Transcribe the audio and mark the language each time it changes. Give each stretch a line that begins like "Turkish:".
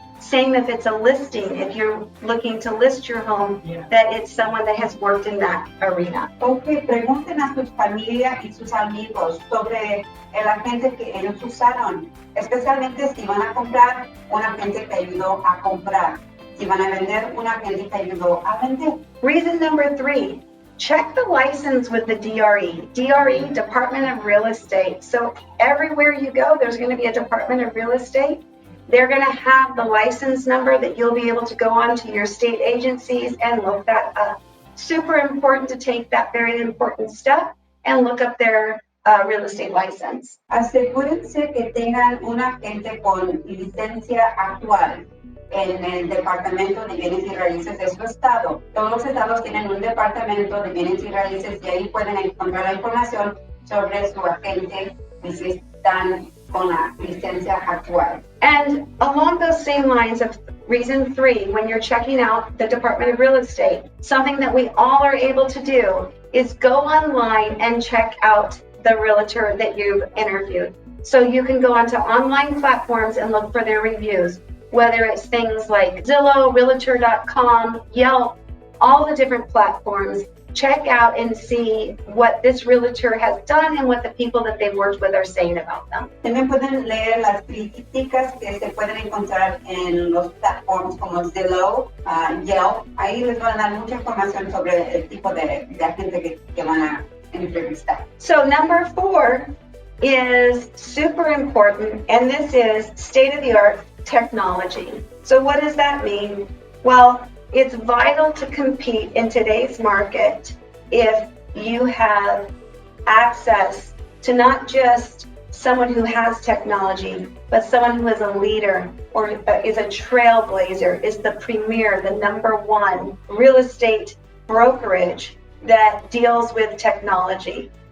English: Same if it's a listing, if you're looking to list your home, that it's someone that has worked in that arena.
Spanish: Okay, pregunten a sus familias y sus amigos sobre el agente que ellos usaron, especialmente si van a comprar, un agente que ayudó a comprar. Si van a vender, un agente que ayudó a vender.
English: Reason number 3, check the license with the DRE. DRE, Department of Real Estate. So everywhere you go, there's going to be a Department of Real Estate. They're going to have the license number that you'll be able to go on to your state agencies and look that up. Super important to take that very important step and look up their real estate license.
Spanish: Asegúrense que tengan un agente con licencia actual en el Departamento de Bienes y Raíces de su estado. Todos los estados tienen un Departamento de Bienes y Raíces y ahí pueden encontrar la información sobre su agente y si están con la licencia actual.
English: And along those same lines of reason 3, when you're checking out the Department of Real Estate, something that we all are able to do is go online and check out the realtor that you've interviewed. So you can go onto online platforms and look for their reviews, whether it's things like Zillow, Realtor.com, Yelp, all the different platforms. check out and see what this realtor has done and what the people that they've worked with are saying about them.
Spanish: También pueden leer las críticas que se pueden encontrar en los platforms como Zillow, Yelp. Ahí les van a dar mucha información sobre el tipo de agente que van a entrevistar.
English: So number 4 is super important, and this is state-of-the-art technology. So what does that mean? Well, it's vital to compete in today's market if you have access to not just someone who has technology, but someone who is a leader or is a trailblazer, is the premier, the #1 real estate brokerage that deals with technology.